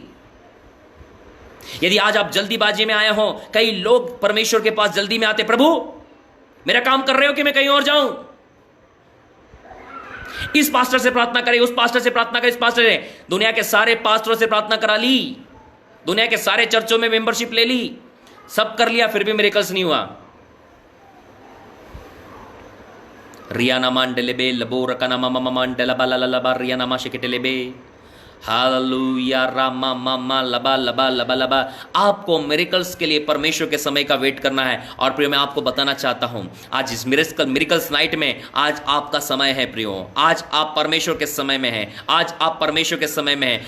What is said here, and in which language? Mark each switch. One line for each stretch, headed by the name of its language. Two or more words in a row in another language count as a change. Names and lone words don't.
Hindi: यदि आज आप जल्दीबाजी में आए हो, कई लोग परमेश्वर के पास जल्दी में आते, प्रभु मेरा काम कर रहे हो कि मैं कहीं और जाऊं, इस पास्टर से प्रार्थना करें, उस पास्टर से प्रार्थना करें, इस पास्टर से, दुनिया के सारे पास्टरों से प्रार्थना करा ली, दुनिया के सारे चर्चों में मेंबरशिप ले ली, सब कर लिया, फिर भी मिरेकल्स नहीं हुआ। रियाना मांडलेबे लबो रकाना मामा मांडलबा ललबा रियाना माशकेटेलेबे हालेलुया रामा मामा लबा लबा लबा लबा। आपको मिरेकल्स के लिए परमेश्वर के समय का वेट करना है। और प्रियो, मैं आपको बताना चाहता हूं, आज इस मिरेकल्स नाइट में आज आपका समय है प्रियो। आज आप परमेश्वर के समय में हैं, आज आप परमेश्वर के समय में हैं।